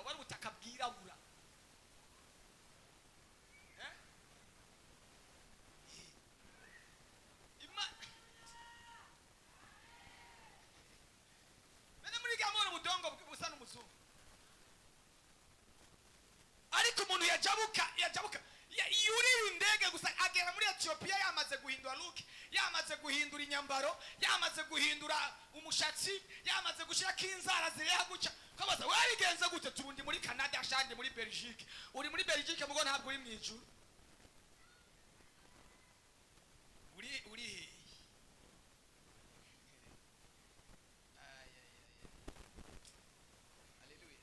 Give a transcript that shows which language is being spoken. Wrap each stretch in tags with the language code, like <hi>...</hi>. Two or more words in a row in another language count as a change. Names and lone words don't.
<rn>Wari ubutaka bwirabura. Bene muri gamoro ubudongo busa n'umuzungu. Ariko umuntu yajabuka yurira indege gusa agera muri Ethiopia yamaze guhindura look, yamaze guhindura inyambaro, yamaze guhindura umushatsi, yamaze gushirako inzara zireha guca. Kabaza warigenze gute? Turundi muri Canada, ashanje muri Belgique. Uri muri Belgique mugo ntabwo uri mwijuru. Uri Haleluya.</rn>